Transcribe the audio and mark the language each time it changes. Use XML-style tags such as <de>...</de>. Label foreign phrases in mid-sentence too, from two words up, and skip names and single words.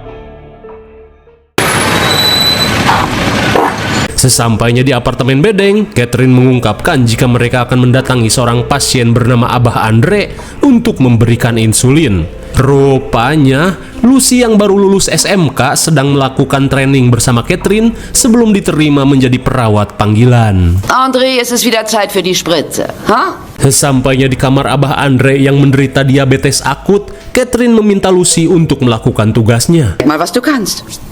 <id>Sesampainya di apartemen bedeng, Catherine mengungkapkan jika mereka akan mendatangi seorang pasien bernama Abah Andre untuk memberikan insulin. Rupanya, Lucy yang baru lulus SMK sedang melakukan training bersama Catherine sebelum diterima menjadi perawat panggilan.</id> <de>Andre, es ist wieder Zeit für die Spritze, ha?</de> <id>Sesampainya di kamar Abah Andre yang menderita diabetes akut, Catherine meminta Lucy untuk melakukan tugasnya.</id> <de>Mal was du kannst.</de>